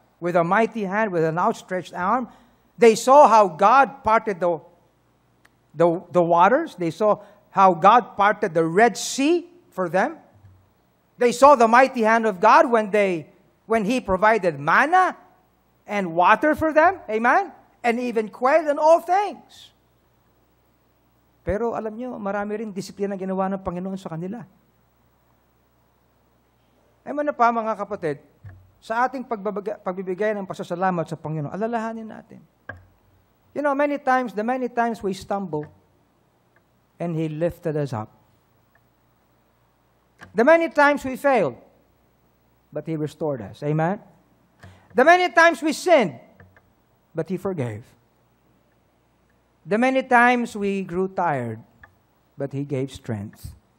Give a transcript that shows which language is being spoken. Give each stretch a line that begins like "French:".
English: With a mighty hand, with an outstretched arm. They saw how God parted the waters. They saw how God parted the Red Sea for them. They saw the mighty hand of God when He provided manna and water for them. Amen? And even quail and all things.
Filipino: Pero alam nyo, marami rin disiplina ginawa ng Panginoon sa kanila. Eh ano pa mga kapatid, sa ating pagbibigay ng pasasalamat sa Panginoon, alalahanin natin.
English: You know, the many times we stumble, and He lifted us up. The many times we failed, but He restored us. Amen? The many times we sinned, but He forgave. The many times we grew tired, but He gave strength.